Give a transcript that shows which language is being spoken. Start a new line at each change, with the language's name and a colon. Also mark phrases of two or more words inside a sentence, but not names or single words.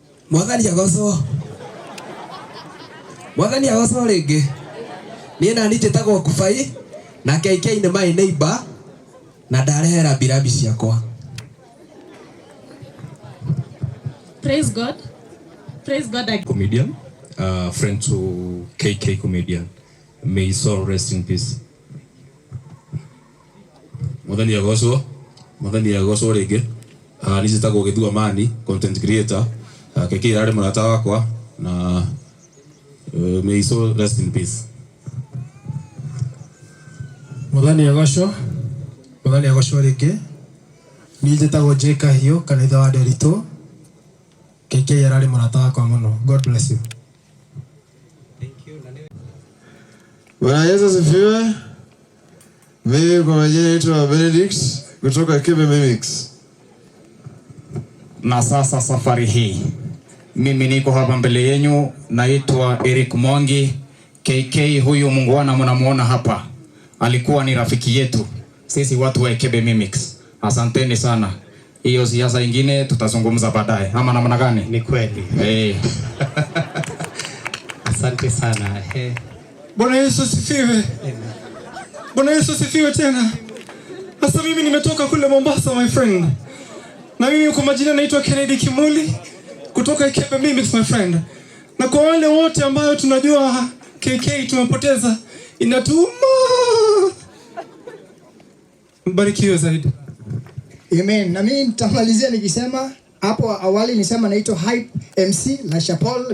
Kikuyu: Mwathani agoco. Mwathani agoco ringi. Niĩ na njĩtagwo Kubai na KK nĩ
English: my neighbor
Kikuyu: na ndarehera birambi ciakwa.
English: Praise God. Praise God. Comedian, friend to KK comedian. May his soul rest in peace.
Kikuyu: Mwathani agoco. Mwathani agoco ringi. Ni njĩtagwo Gĩthua Mani,
English: content creator.
Kikuyu: KK arĩ mũrata wakwa na
English: may his soul rest in peace.
Kikuyu: Mwathani agoco ringi. Ni njĩtagwo J Kahio kanitha wa Nderitu. KK arĩ mũrata wakwa mũno.
English: God bless you. Thank you.
Swahili: Bwana Yesu asifiwe. Mimi kwa majina naitwa Benedict kutoka Kebe Mimics. Na sasa safari hii mimi niko hapa mbele yenu, naitwa Eric Mwangi. KK huyu muungwana mnamuona hapa alikuwa ni rafiki yetu sisi watu wa Kebe Mimics. Asanteni sana. Hiyo siasa ingine tutazungumza baadaye. Ama namna gani? Ni kweli. Asante sana. Bwana Yesu asifiwe. Bwana Yesu asifiwe tena. Sasa mimi nimetoka kule Mombasa
English: my friend.
Swahili: Na mimi kwa majina naitwa Kennedy Kimuli kutoka Kebe Mimics
English: my friend.
Swahili: Na kwa wale wote ambao tunajua KK tumepoteza, inatuma. Mbarikiwe zaidi. Amen. Na mimi nitamalizia nikisema hapo awali nisema naitwa Hype MC La Chapelle.